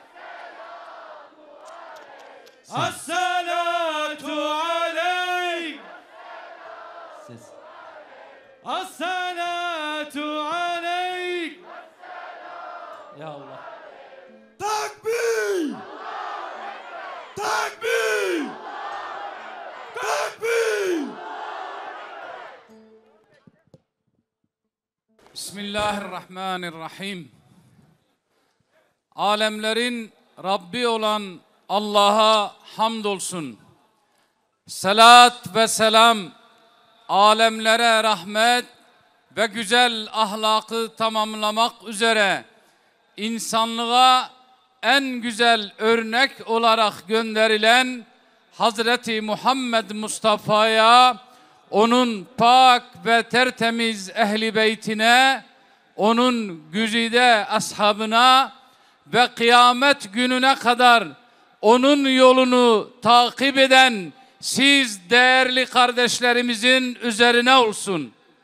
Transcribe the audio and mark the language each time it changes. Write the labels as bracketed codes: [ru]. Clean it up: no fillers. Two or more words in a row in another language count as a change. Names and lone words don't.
[ar] الصلاة عليك الصلاة عليك يا الله تكبير تكبير تكبير بسم الله الرحمن الرحيم. [tr] Alemlerin Rabbi olan Allah'a hamdolsun. Salat ve selam alemlere rahmet ve güzel ahlakı tamamlamak üzere insanlığa en güzel örnek olarak gönderilen Hazreti Muhammed Mustafa'ya, onun pak ve tertemiz ehli beytine, onun güzide ashabına ve kıyamet gününe kadar onun yolunu takip eden siz değerli kardeşlerimizin üzerine olsun.